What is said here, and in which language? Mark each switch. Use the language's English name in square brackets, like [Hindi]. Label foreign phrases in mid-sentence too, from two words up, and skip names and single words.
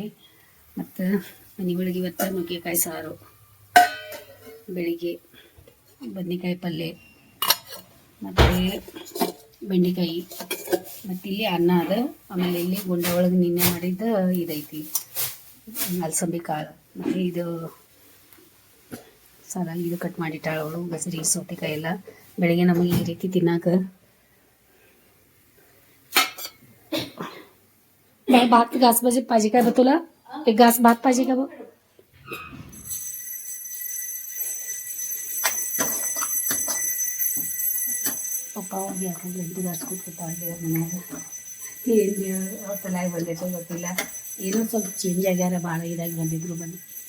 [Kannada] ಮತ್ತು ಮನೆ ಒಳಗೆ ಇವತ್ತು ನುಗ್ಗೆಕಾಯಿ ಸಾರು, ಬೆಳಿಗ್ಗೆ ಬದ್ನೆಕಾಯಿ ಪಲ್ಯ, ಮತ್ತು ಬೆಂಡೆಕಾಯಿ, ಮತ್ತು ಇಲ್ಲಿ ಅನ್ನ ಅದ. ಆಮೇಲೆ ಇಲ್ಲಿ ಗುಂಡ ಒಳಗೆ ನಿನ್ನೆ ಮಾಡಿದ್ದ ಇದೈತಿ ಅಲಸಂದಿ ಕಾಳು. ಮತ್ತು ಇದು ಸಾಲ ಇದು ಕಟ್ ಮಾಡಿಟ್ಟಾಳು ಅವಳು. ಗಸರಿ ಸೌತೆಕಾಯಿ ಎಲ್ಲ ಬೆಳಗ್ಗೆ ನಮಗೆ ಈ ರೀತಿ ತಿನ್ನಾಕ. [Marathi] भात घास पाहिजे काय बा तुला? एक घास भात पाहिजे का बघ. [Kannada] ಪಪ್ಪ ಹೋಗಿ ಯಾಕಂದ್ರೆ 8 ಗ್ಲಾಸ್ ಕೂತ್ಕೊತಾಳೆ ಮನ್ಯಾಗ. ಏನು ಅವತ್ತಲಾಗಿ ಬಂದೈತೋ ಗೊತ್ತಿಲ್ಲ. ಏನೋ ಸ್ವಲ್ಪ ಚೇಂಜ್ ಆಗ್ಯಾರ, ಭಾಳ ಇದಾಗಿ ಬಂದಿದ್ರು ಬನ್ನಿ.